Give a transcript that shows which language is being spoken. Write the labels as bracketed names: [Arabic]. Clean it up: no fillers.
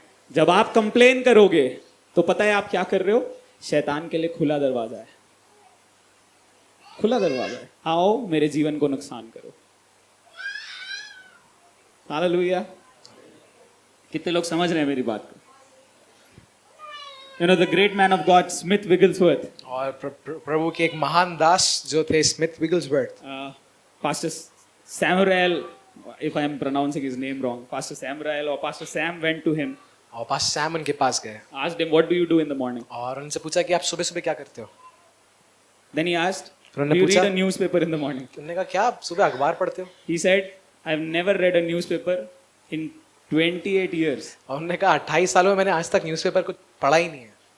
[Hindi] जब आप कंप्लेन करोगे तो पता है आप क्या कर रहे हो? शैतान के लिए खुला दरवाजा है, खुला दरवाजा है। आओ मेरे जीवन को नुकसान करो। हालेलुया। कितने लोग समझ रहे हैं मेरी बात को? [English] You know the great man of God, Smith Wigglesworth. [Hindi] और प्रभु के एक महान दास जो थे Smith Wigglesworth, [English] Pastor Samuel, if I am pronouncing his name wrong, Pastor Samuel or Pastor Sam went to him, [Hindi] और पास सैम उनके पास गए [English] asked him, what do you do in the morning? [Hindi] और उनसे पूछा कि आप सुबह सुबह क्या करते हो? [English] Then he asked, [Hindi] फिर [English] do [Hindi] उन्होंने [English] you read [Hindi] पूछा, [English] a newspaper in the morning? [Hindi] उन्होंने कहा क्या आप सुबह अखबार पढ़ते हो? [English] He said, I have never read a newspaper in 28 years. [Hindi] और उन्होंने कहा 28 सालों में मैंने आज तक न्यूज़पेपर कुछ पढ़ा ही नहीं है,